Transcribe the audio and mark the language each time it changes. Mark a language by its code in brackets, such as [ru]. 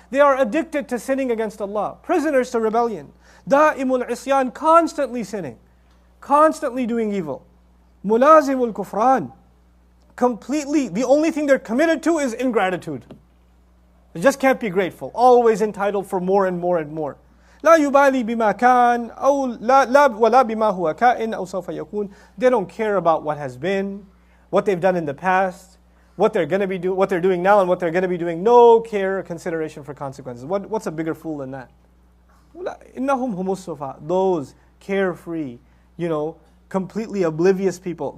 [en] They are addicted to sinning against Allah. Prisoners to rebellion. Da'imul isyan, constantly sinning. Constantly doing evil. Mulazimul kufran. Completely, the only thing they're committed to is ingratitude. They just can't be grateful. Always entitled for more and more and more. [ar] لا يبالي بما كان أو لا ولا بما هو كائن أو سوف يكون. [en] They don't care about what has been, what they've done in the past, what they're going to be what they're doing now, and what they're going to be doing. No care or consideration for consequences. What's a bigger fool than that? [ar] إنهم هم السفهاء. [en] Those carefree, you know, completely oblivious people.